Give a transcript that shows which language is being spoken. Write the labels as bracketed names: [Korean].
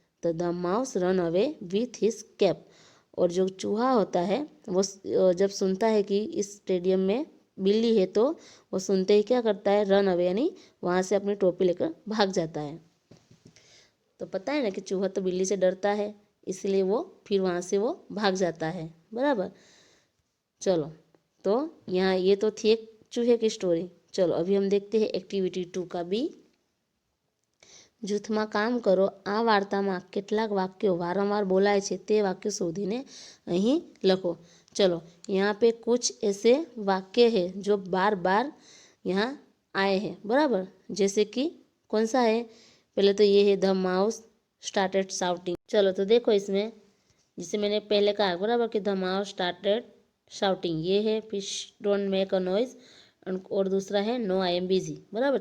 [Hindi] तो [English] the mouse run away with his cap, [Hindi] और जो चूहा होता है वो जब सुनता है कि इस स्टेडियम में बिल्ली है तो वो सुनते ही क्या करता है, रन अवे यानी वहाँ से अपनी टोपी लेकर भाग जाता है। तो पता है ना कि चूहा तो बिल्ली से डरता है, इसलिए वो फिर वहाँ से वो भाग जाता है, बराबर। चलो, तो यहाँ ये तो थी एक चूहे की स्टोरी। चलो अभी हम देखते हैं एक्टिविटी 2 का बी। [Gujarati] જૂથમાં કામ કરો। આ વાર્તામાં કેટલાક વાક્યો વારંવાર બોલાય છે તે વાક્યો શોધીને અહીં લખો। [Hindi] चलो, यहाँ पे कुछ ऐसे वाक्य है जो बार बार यहाँ आए हैं, बराबर। जैसे कि कौन सा है, पहले तो ये है [English] The mouse started shouting. [Hindi] चलो तो देखो इसमें, जिसे मैंने पहले कहा बराबर कि [English] the mouse started shouting, [Hindi] ये है [English] fish don't make a noise, [Hindi] और दूसरा है [English] no I am busy, [Hindi] बराबर।